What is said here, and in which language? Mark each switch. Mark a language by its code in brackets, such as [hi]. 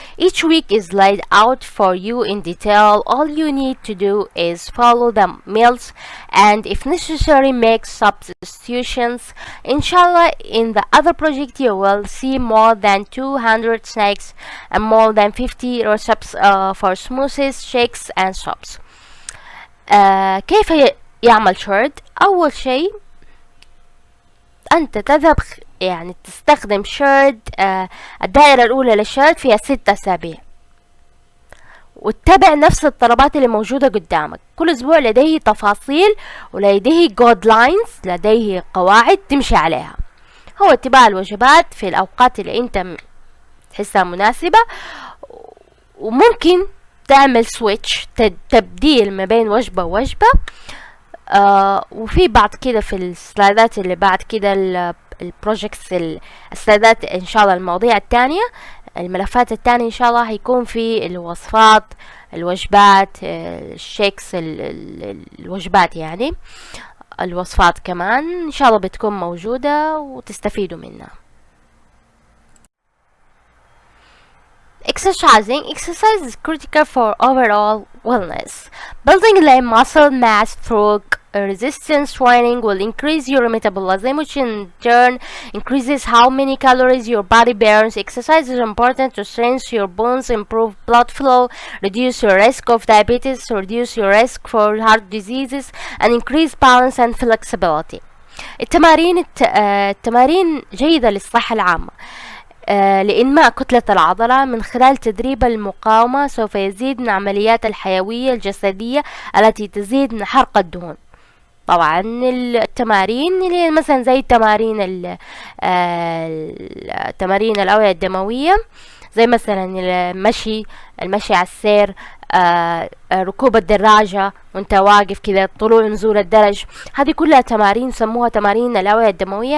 [en] Each week is laid out for you in detail. All you need to do is follow the meals and if necessary make substitutions. Inshallah, in the other project you will see more than 200 snacks and more than 50 recipes for smoothies, shakes and soups. [ar] كيف يعمل شرد؟ أول شيء أنت تذهب يعني تستخدم شرد، الدائرة الأولى للشرد فيها 6 أسابيع، واتبع نفس الطلبات اللي موجودة قدامك. كل أسبوع لديه تفاصيل ولديه جود لاينز، لديه قواعد تمشي عليها. هو اتباع الوجبات في الأوقات اللي أنت تحسها مناسبة، وممكن تعمل سويتش، تبديل ما بين وجبة ووجبة. وفي بعد كده في السلايدات اللي بعد كده البروجكتس، السلايدات ان شاء الله، المواضيع التانية، الملفات التانية ان شاء الله هيكون في الوصفات، الوجبات، الشيكس، الوجبات يعني الوصفات كمان ان شاء الله بتكون موجودة وتستفيدوا منها. [en] Exercise is critical for overall wellness. Building lean muscle mass through resistance training will increase your metabolism, which in turn increases how many calories your body burns. Exercise is important to strengthen your bones, improve blood flow, reduce your risk of diabetes, reduce your risk for heart diseases, and increase balance and flexibility. [ar] التمارين جيدة للصحة العامة. لإنماء كتلة العضلة من خلال تدريب المقاومة سوف يزيد من عمليات الحيوية الجسدية التي تزيد من حرق الدهون. طبعا التمارين اللي مثلا زي تمارين الأوعية الدموية، زي مثلا المشي على السير، ركوب الدراجة وانت واقف كذا، طلوع نزول الدرج، هذه كلها تمارين سموها تمارين الأوعية الدموية.